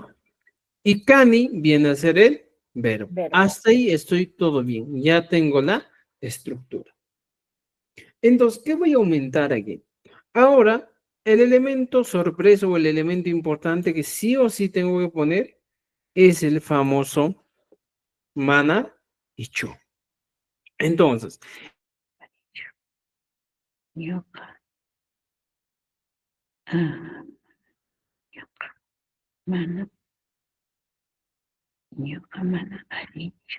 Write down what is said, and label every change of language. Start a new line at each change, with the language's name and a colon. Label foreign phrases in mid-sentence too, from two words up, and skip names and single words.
Spanish: Y Cani viene a ser el verbo. Verbo. Hasta ahí estoy todo bien. Ya tengo la estructura. Entonces, ¿qué voy a aumentar aquí? Ahora, el elemento sorpresa o el elemento importante que sí o sí tengo que poner es el famoso mana y chu. Entonces,
Quechua: Ñuqa. Ñuqa mana. Ñuqa mana allinchu.